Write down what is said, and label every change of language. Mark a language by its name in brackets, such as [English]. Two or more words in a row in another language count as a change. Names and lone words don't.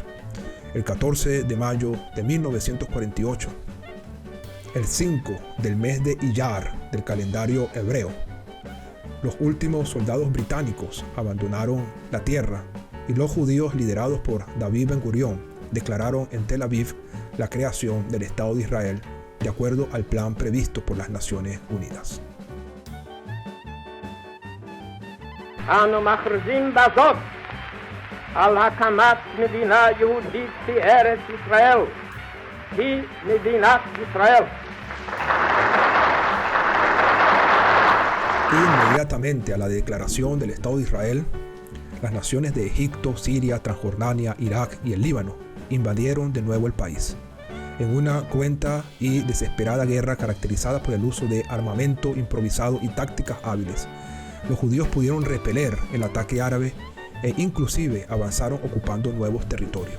[Spanish] El 14 de mayo de 1948, el 5 del mes de Iyar del calendario hebreo, los últimos soldados británicos abandonaron la tierra y los judíos, liderados por David Ben-Gurión, declararon en Tel Aviv la creación del Estado de Israel de acuerdo al plan previsto por las Naciones Unidas. [Hebrew] אנו מכריזים בזאת על הקמת מדינה יהודית בארץ ישראל, היא מדינת ישראל. [Spanish] Inmediatamente a la declaración del Estado de Israel, las naciones de Egipto, Siria, Transjordania, Irak y el Líbano invadieron de nuevo el país. En una cruenta y desesperada guerra caracterizada por el uso de armamento improvisado y tácticas hábiles, los judíos pudieron repeler el ataque árabe e inclusive avanzaron ocupando nuevos territorios.